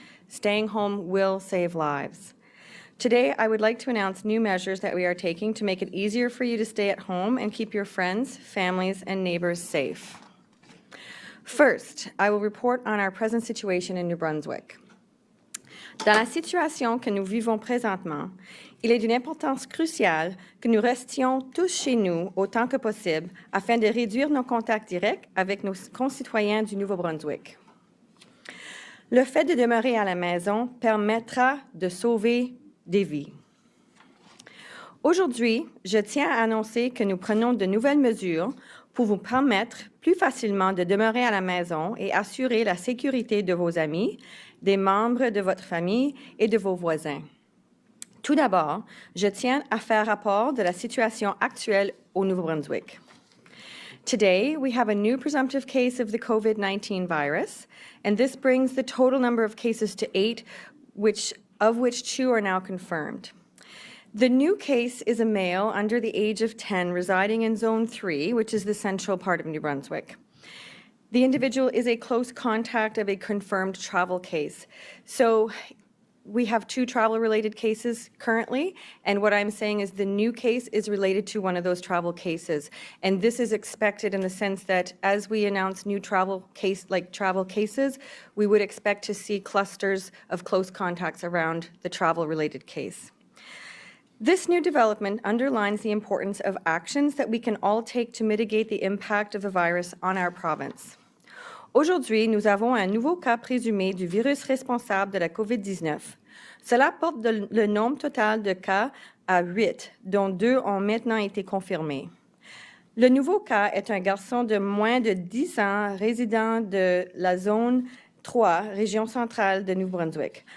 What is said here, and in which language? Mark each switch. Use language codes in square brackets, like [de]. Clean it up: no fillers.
[en] Staying home will save lives. Today, I would like to announce new measures that we are taking to make it easier for you to stay at home and keep your friends, families, and neighbors safe. First, I will report on our present situation in New Brunswick. [fr] Dans la situation que nous vivons présentement, il est d'une importance cruciale que nous restions tous chez nous autant que possible afin de réduire nos contacts directs avec nos concitoyens du Nouveau-Brunswick. Le fait de demeurer à la maison permettra de sauver des vies. Aujourd'hui, je tiens à annoncer que nous prenons de nouvelles mesures pour vous permettre plus facilement de demeurer à la maison et assurer la sécurité de vos amis, des membres de votre famille et de vos voisins. Tout d'abord, je tiens à faire rapport de la situation actuelle au Nouveau-Brunswick. [en] Today, we have a new presumptive case of the COVID-19 virus, and this brings the total number of cases to 8, of which 2 are now confirmed. The new case is a male under the age of 10 residing in Zone 3, which is the central part of New Brunswick. The individual is a close contact of a confirmed travel case. So we have 2 travel-related cases currently, and what I'm saying is the new case is related to one of those travel cases. And this is expected in the sense that as we announce new travel cases, we would expect to see clusters of close contacts around the travel-related case. This new development underlines the importance of actions that we can all take to mitigate the impact of the virus on our province. [fr] Aujourd'hui, nous avons un nouveau cas présumé du virus responsable de la COVID-19. Cela porte le nombre total de cas à 8, dont 2 ont maintenant été confirmés. Le nouveau cas est un garçon de moins de 10 ans résident de la zone 3, région centrale de Nouveau-Brunswick.